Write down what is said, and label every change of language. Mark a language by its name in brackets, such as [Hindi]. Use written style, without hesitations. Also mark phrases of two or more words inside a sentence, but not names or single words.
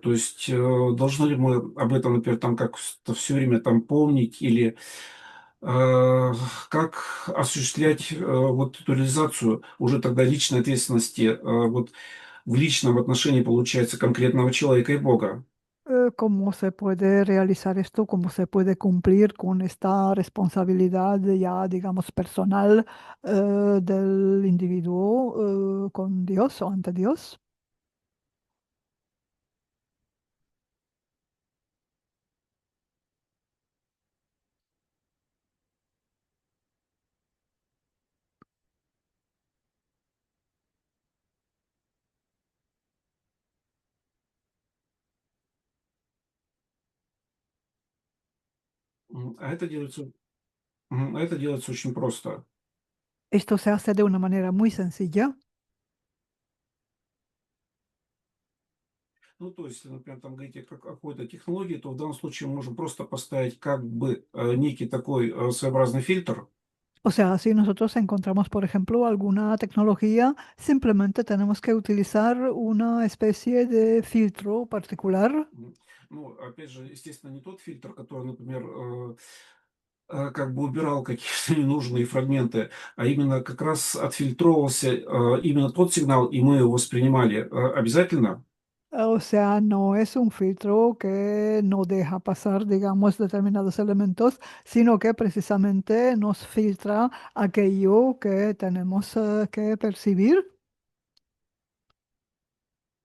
[Russian] То есть, должны ли мы об этом, например, там как все время там помнить или, э, как осуществлять, вот эту реализацию уже тогда личной ответственности, вот в личном отношении, получается, конкретного человека и Бога? [Spanish] ¿Cómo se puede realizar esto? ¿Cómo se puede cumplir con esta responsabilidad ya, digamos, personal del individuo con Dios o ante Dios? [Russian] А это делается а это делается очень просто. [Spanish] Esto se hace de una manera muy sencilla. [Russian] Ну, то есть, если, например, там говорить о какой-то технологии, то в данном случае мы можем просто поставить как бы, некий такой, своеобразный фильтр. [Spanish] O sea, si nosotros encontramos, por ejemplo, alguna tecnología, simplemente tenemos que utilizar una especie de filtro particular. [Russian] Ну, опять же, естественно, не тот фильтр, который, например, как бы убирал какие-то ненужные фрагменты, а именно как раз отфильтровывался, именно тот сигнал, и мы его воспринимали, обязательно. [Spanish] O sea, no es un filtro que no deja pasar, digamos, determinados elementos, sino que precisamente nos filtra aquello que tenemos que percibir.